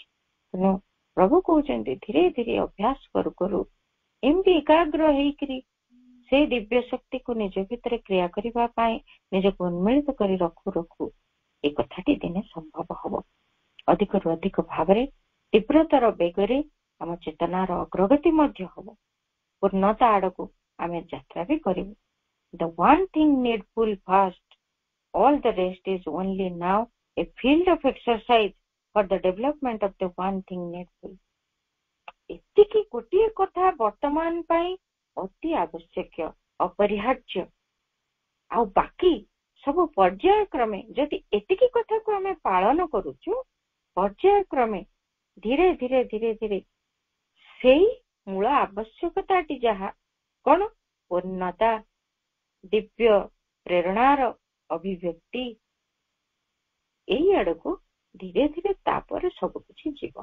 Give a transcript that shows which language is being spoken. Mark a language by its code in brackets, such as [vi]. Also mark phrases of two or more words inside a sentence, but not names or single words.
[or] ତେଣୁ ପ୍ରଭୁ କହୁଛନ୍ତି ଧୀରେ ଧୀରେ ଅଭ୍ୟାସ କରୁ କରୁ ଏମିତି ଏକାଗ୍ର ହେଇକିରି ସେଇ ଦିବ୍ୟ ଶକ୍ତିକୁ ନିଜ ଭିତରେ କ୍ରିୟା କରିବା ପାଇଁ ନିଜକୁ ଉନ୍ମିଳିତ କରି ରଖୁ ରଖୁ ଏ କଥାଟି ଦିନେ ସମ୍ଭବ ହବ। ଅଧିକରୁ ଅଧିକ ଭାବରେ ତୀବ୍ରତାର ବେଗରେ ଆମ ଚେତନାର ଅଗ୍ରଗତି ମଧ୍ୟ ହବ। ପୂର୍ଣ୍ଣତା ଆଡକୁ ଆମେ ଯାତ୍ରା ବି କରିବୁ। [en] The one thing needful first, all the rest is only now a field of exercise for the development of the one thing needful। [or] ଏତିକି ଗୋଟିଏ କଥା ବର୍ତ୍ତମାନ ପାଇଁ ଅତି ଆବଶ୍ୟକ, ଅପରିହାର୍ଯ୍ୟ। ଆଉ ବାକି ସବୁ ପର୍ଯ୍ୟାୟକ୍ରମେ ଯଦି ଏତିକି କଥାକୁ ଆମେ ପାଳନ କରୁଛୁ, ପର୍ଯ୍ୟାୟକ୍ରମେ ଧୀରେ ଧୀରେ ଧୀରେ ଧୀରେ ସେଇ ମୂଳ ଆବଶ୍ୟକତାଟି ଯାହା କଣ, ପୂର୍ଣ୍ଣତା, ଦିବ୍ୟ ପ୍ରେରଣାର ଅଭିବ୍ୟକ୍ତି, ଏଇ ଆଡକୁ ଧୀରେ ଧୀରେ ତାପରେ ସବୁ କିଛି ଯିବ।